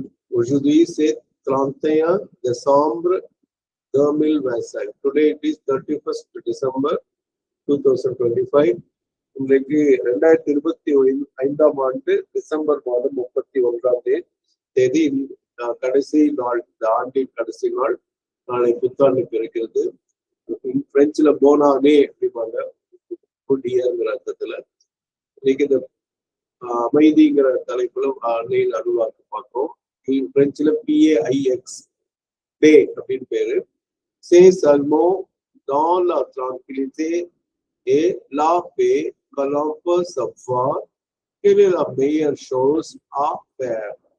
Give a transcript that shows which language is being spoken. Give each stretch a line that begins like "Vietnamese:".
French: Aujourd'hui, c'est 31 décembre 2025.
English: Today it is 31st December 2025.
Tamil: இன்றைக்கு 2025ஆம் ஆண்டு December மாதம் 31ஆம் தேதி கடைசி நாள், இந்த ஆண்டின் கடைசி நாள். நாளை புத்தாண்டு பிறக்கிறது. பிரெஞ்சுல போனானே அப்படிம்பாங்க, குட் இயர்ங்கிற அர்த்தத்துல. இன்னைக்கு இந்த அமைதிங்கிற தலைப்புல ஆன்லைன் அருள்வாக்கு பார்க்கிறோம். பிரெஞ்சுல PAIX பே அப்படின்னு பேரு.
French: சே சல்மோ dans la tranquillité et la paix que l'on peut savoir quelle est la meilleure chose à faire.